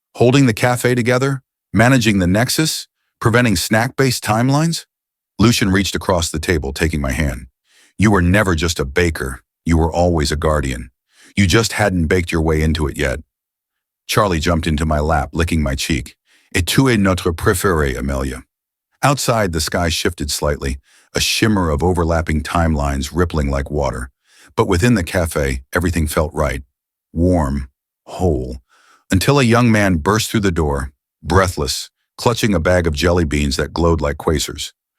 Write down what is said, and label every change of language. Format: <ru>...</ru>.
<en>Holding the cafe together? Managing the Nexus? Preventing snack-based timelines? Lucien reached across the table, taking my hand. You were never just a baker. You were always a guardian. You just hadn't baked your way into it yet. Charlie jumped into my lap, licking my cheek.</en> <fr>Et tu es notre préférée, Amelia.</fr> <en>Outside, the sky shifted slightly, a shimmer of overlapping timelines rippling like water. But within the cafe, everything felt right. Warm, whole, until a young man burst through the door, breathless, clutching a bag of jelly beans that glowed like quasars.</en>